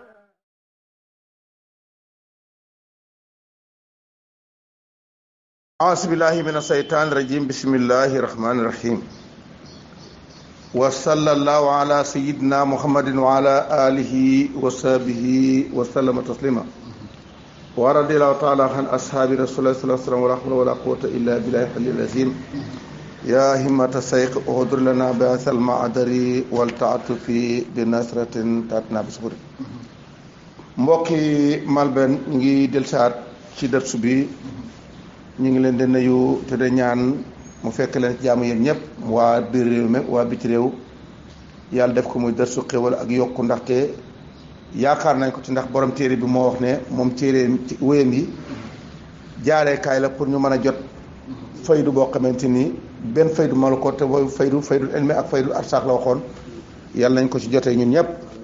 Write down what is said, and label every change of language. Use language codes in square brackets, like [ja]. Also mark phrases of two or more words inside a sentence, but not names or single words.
[ar] أعوذ بالله من الشيطان الرجيم بسم الله الرحمن الرحيم وصلى الله على سيدنا محمد وعلى آله وصحبه وسلم تسليما ورضي الله تعالى عن أصحاب رسول الله صلى الله عليه وسلم ولا حول ولا قوة إلا بالله العلي العظيم يا همة الشيخ احضر لنا بأس المعذر والتعاطف بنصرة تأتنا بصبر [wo] mbokki Malben ngi delsaat ci dërs bi ñu ngi leen di nuyu te de ñaan mu fekk leen ci jaamu yéen ñëpp waa biir réew mi waa biti réew yàlla def ko muy dërsu xéwal ak yokku ndaxte yaakaar nañ ko ci ndax borom téere bi moo wax ne moom téere ci wéyam yi jaareekaay la pour ñu mën a jot faydu boo xamante ni benn faydu ma la ko te booy faydu elmi ak faydu arsaax la waxoon yàlla nañ ko ci jotee ñun ñëpp